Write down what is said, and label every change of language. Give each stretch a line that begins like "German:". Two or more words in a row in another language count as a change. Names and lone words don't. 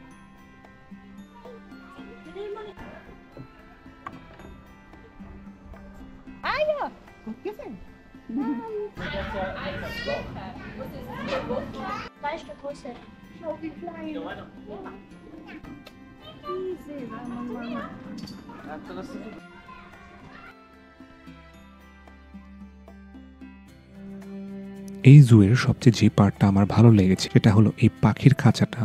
German: Ah ja, gut gesehen. Zwei Stück Größe. Schau wie klein. Easy, Mama.
Bangla: এই জুয়ের সবচেয়ে যে পার্টটা আমার ভালো লেগেছে সেটা হলো এই পাখির খাঁচাটা।